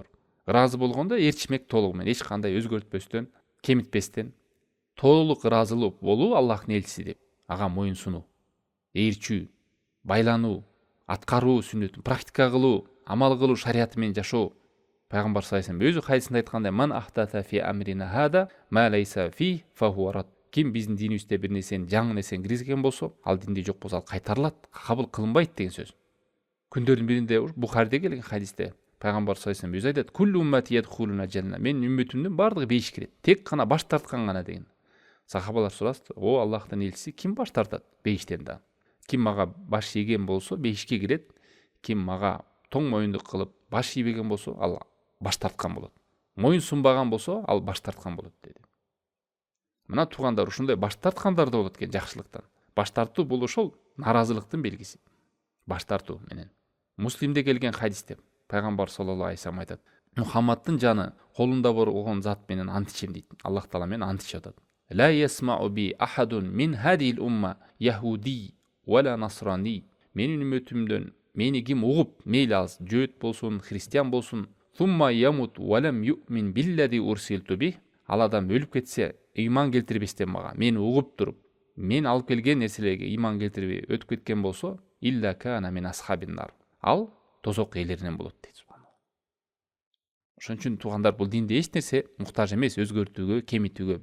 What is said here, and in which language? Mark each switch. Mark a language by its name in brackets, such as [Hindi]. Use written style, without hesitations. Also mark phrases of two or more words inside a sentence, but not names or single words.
[Kyrgyz] Ыраазы болгондо эрчимек толугу менен, эч кандай өзгөртпөстөн, кемитпестен толук ыраазылуу болуу Аллахтын элчиси деп, ага моюнсунуу, ээрчүү, байлануу, аткаруу сүннөтүн практика кылуу, амал кылуу, шариаты менен жашоо. Пайгамбар [Arabic] صلى الله عليه وسلم [Kyrgyz] өзү хадисинде айткандай: [Arabic] "من أحدث في أمرنا هذا ما ليس في فهو رد." [Kyrgyz] Ким биздин динибизде бир нерсени, жаңы нерсени киргизген болсо, ал динде жок болсо ал кайтарылат, кабыл кылынбайт деген сөз. Күндөрдүн биринде Бухариде келген хадисте пайгамбар [Arabic] صلى الله عليه وسلم [Kyrgyz] өзү айтат: [Arabic] "كل أمتي يدخلون الجنة." [Kyrgyz] Менин үммөтүмдүн баардыгы бейишке кирет. Тек гана баш тарткан гана деген. Сахабалар сурашты: "О Аллахтын элчиси, ким баш тартат бейиштен да? Ким мага баш ийген болсо бейишке кирет, ким мага тоң моюндук кылып баш ийбеген болсо ал баш тарткан болот. Моюн сунбаган болсо ал баш тарткан болот" деди. Мына туугандар, ушундай баш тарткандар да болот экен жакшылыктан. Баш тартуу бул ошол наразылыктын белгиси. Баш тартуу менен. Муслимде келген хадисте пайгамбар [Arabic] صلى الله عليه وسلم [Kyrgyz] айтат: "Мухаммадтын жаны колунда болгон зат менен ант ичем" дейт. Аллах таала менен ант ичип атат. [Arabic] "لا يسمع بي أحد من هذه الأمة يهودي ولا نصراني". [Kyrgyz] Менин үммөтүмдөн мени ким угуп, мейли ал жөөт болсун, христиан болсун, [Arabic] "ثم يموت ولم يؤمن بالذي أرسلت به". [Kyrgyz] Ал адам өлүп кетсе, ыйман келтирбестен мага, мени угуп туруп, мен алып келген нерселерге ыйман келтирбей өтүп кеткен болсо, [Arabic] إلا كان من أصحاب النار. [Kyrgyz] Ал тозок ээлеринен болот дейт. Ошон үчүн туугандар, бул динде эч нерсе муктаж эмес, өзгөртүүгө, кемитүүгө.